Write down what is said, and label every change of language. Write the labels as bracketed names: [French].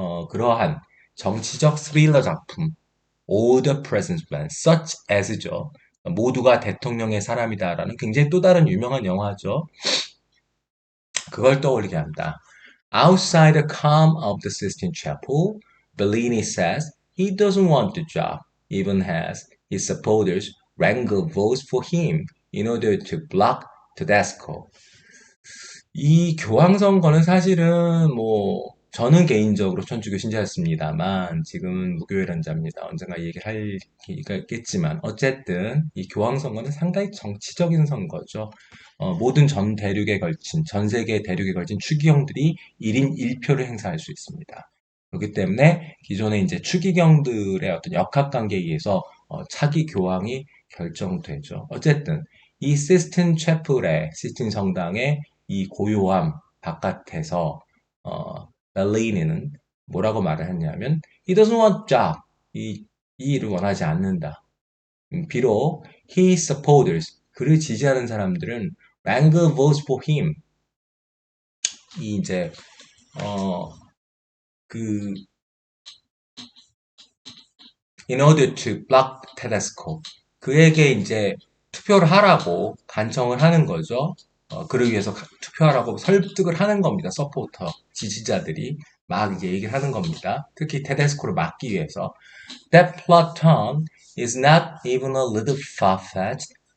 [Korean] 그러한 정치적 스릴러 작품, All the President's Men, [English] such as [Korean] 죠. 모두가 대통령의 사람이다라는 굉장히 또 다른 유명한 영화죠. 그걸 떠올리게 한다. [English] Outside the calm of the Sistine Chapel, Bellini says he doesn't want the job, even as his supporters wrangle votes for him in order to block Tedesco. [Korean] 이 교황선거는 사실은 저는 개인적으로 천주교 신자였습니다만 지금은 무교회론자입니다. 언젠가 이 얘기를 할 기회가 있겠지만 어쨌든 이 교황선거는 상당히 정치적인 선거죠. 모든 전 세계 대륙에 걸친 추기경들이 1인 1표를 행사할 수 있습니다. 그렇기 때문에 기존의 이제 추기경들의 어떤 역학관계에 의해서 차기 교황이 결정되죠. 어쨌든 이 시스틴 성당의 이 고요함 바깥에서 벨리니는 뭐라고 말을 했냐면 [English] he doesn't want job. [Korean] 이 일을 원하지 않는다. 비록 [English] his supporters, [Korean] 그를 지지하는 사람들은 [English] wrangle votes for him. [Korean] 이 이제 그 [English] in order to block Tedesco. [Korean] 그에게 이제 투표를 하라고 간청을 하는 거죠. 그러기 위해서 투표하라고 설득을 하는 겁니다. 서포터, 지지자들이 막 이제 얘기를 하는 겁니다. 특히 테데스코를 막기 위해서. [English] That plot turn is not even a little far-fetched.